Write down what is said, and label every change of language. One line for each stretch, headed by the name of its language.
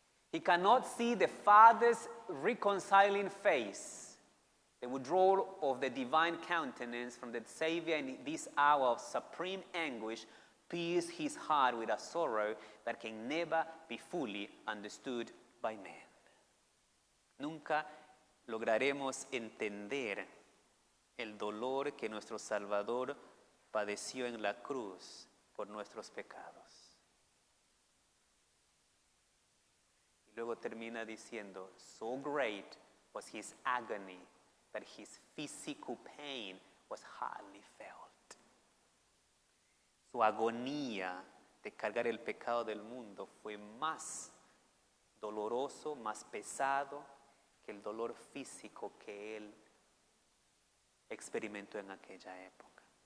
English: He cannot see the Father's reconciling face, the withdrawal of the divine countenance from the Savior in this hour of supreme anguish pierced his heart with a sorrow that can never be fully understood by man.
Spanish: Nunca lograremos entender el dolor que nuestro Salvador padeció en la cruz por nuestros pecados. Y luego termina diciendo,
English: so great was his agony that his physical pain was hardly felt.
Spanish: Su agonía de cargar el pecado del mundo fue más doloroso, más pesado que el dolor físico que él experimentó en aquella época.